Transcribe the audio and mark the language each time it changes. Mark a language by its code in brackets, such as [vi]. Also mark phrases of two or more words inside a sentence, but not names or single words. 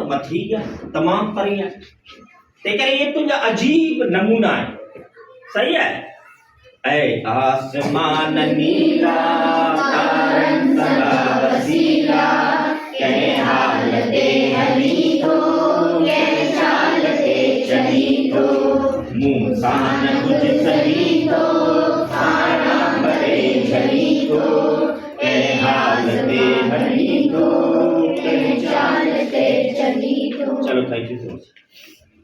[sd] मथे ई आहे तमामु परे आहे तंहिं करे इहे तुंहिंजा अजीब नमूना आहे सही आहे ऐं आसमान नीला तारनि वसीला कंहिं हाल ते हली थो कंहिं चाल ते चली थो मूंसां न कुझु सही थो पाणा भरे चली थो कंहिं हाल ते हली थो कंहिं चाल ते चली थो चलो [en] thank you so much